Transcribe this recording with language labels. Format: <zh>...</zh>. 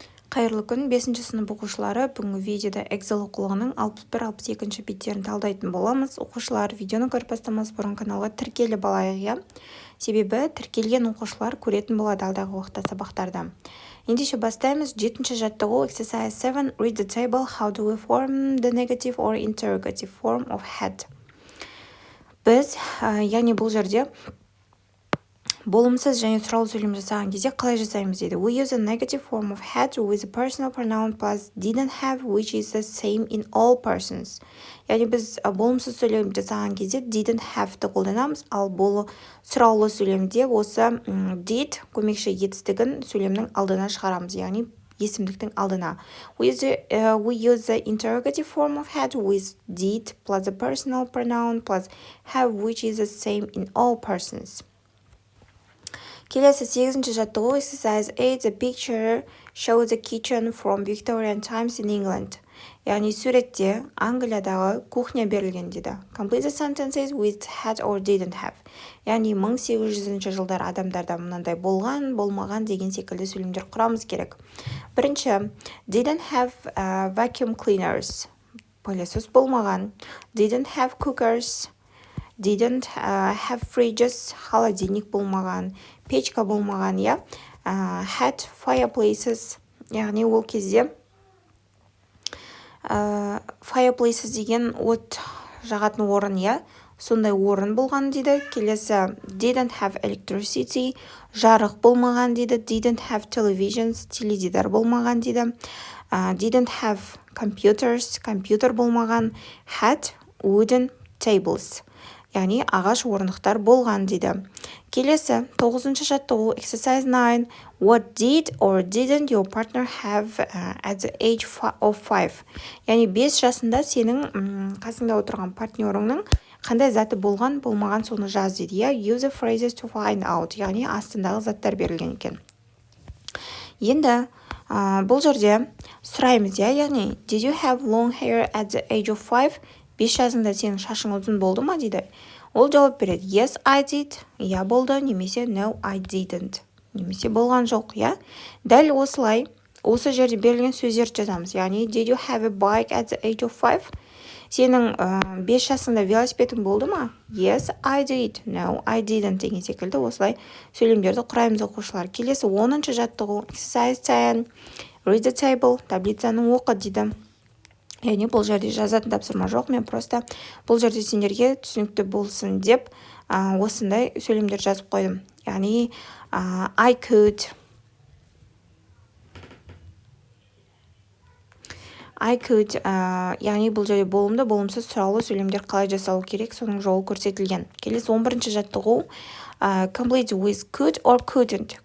<kk>Қайырлы күн, 5-ші сынып оқушылары. Бүгінгі видеода Эксел оқулығының 61-62 беттерін талдайтын боламыз. Оқушылар видеоны көріп бастамас бұрын каналға тіркеліп алайық. Себебі тіркелген оқушылар көретін болады алдағы уақытта сабақтарда. Ендеше бастаймыз. 7-ші жаттығу</kk> <en>exercise 7. Read the table. How do we form the negative or interrogative form of had?</en> <kk>Біз, яғни бұл жерде болымсыз және сұраулы сөйлем жасаған кезде қалай жасаймыз дейді.</kk> <en>We use a negative form of had with a personal pronoun plus didn't have, which is the same in all persons.</en> <kk>Яғни біз болымсыз сөйлем жасаған кезде didn't have-ті қолданамыз, ал сұраулы сөйлемде осы did көмекші етістігін сөйлемнің алдына шығарамыз, яғни есімдіктің алдына.</kk> <en>We use the interrogative form of had with did plus a personal pronoun plus have, which is the same in all persons.</en> <kk>Келесі 8-ші жаттығу</kk> <en>exercise 8. The picture shows the kitchen from Victorian times in England.</en> <kk>Яғни суретте Англиядағы кухня берілген дейді.</kk> <en>Complete the sentences with had or didn't have.</en> <kk>Яғни 1800 жылдар адамдарда мынандай болған, болмаған деген секілді сөйлемдер құрамыз керек.</kk> <en>Бірінші, didn't have vacuum cleaners.</en> <kk>Пылесос болмаған.</kk> <en>Didn't have cookers. Didn't have fridges.</en> <kk>Холодильник болмаған. Печка болмаған, я.</kk> <en>Had fireplaces.</en> <kk>Яғни ол кезде fireplaces деген от жағатын орын, я. Сондай орын болған дейді.</kk> <en>Келесі didn't have electricity.</en> <kk>Жарық болмаған дейді.</kk> <en>Didn't have televisions.</en> <kk>Теледидар болмаған дейді.</kk> <en>Didn't have computers.</en> <kk>Компьютер болмаған.</kk> <en>Had wooden tables.</en> <kk>Яғни ағаш орындықтар болған дейді. Келесі 9-ші жаттығу</kk> <en>exercise 9. What did or didn't your partner have at the age of 5?</en> <kk>Яғни 5 жасында сенің қасыңда отырған партнеріңнің қандай заты болған, болмаған соны жаз дейді.</kk> <en>Use the phrases to find out.</en> <kk>Яғни астындағы заттар берілген екен. Енді бұл жерде сұраймыз, яғни</kk> <en>did you have long hair at the age of 5?</en> <kk>5 жасында сенің шашың ұзын болды ма дейді. Ол жауап береді.</kk> <en>Yes, I did.</en> <kk>Я болды.</kk> <en>Немесе no, I didn't.</en> <kk>Немесе болған жоқ, я. Дәл осылай, осы жерде берілген сөздерді жазамыз.</kk> <en>Яғни, did you have a bike at the age of 5?</en> <kk>Сенің 5 жасында велосипедің болды ма?</kk> <en>Yes, I did. No, I didn't.</en> <kk>Деген секілді осылай сөйлемдерді құраймыз оқушылар. Келесі 10-ші жаттығу</kk> <en>exercise 10. Read the table.</en> <kk>Таблицаны оқы дейді. Яғни бұл жерде жазатын тапсырма жоқ, мен просто бұл жерде сендерге түсінікті болсын деп осындай сөйлемдер жазып қойдым. Яғни I could, яғни бұл жерде болымды, болымсыз сұраулы сөйлемдер қалай жасалу керек, соның жолы көрсетілген. Келесі 11-ші жаттығу</kk> <en>complete with could or couldn't.</en>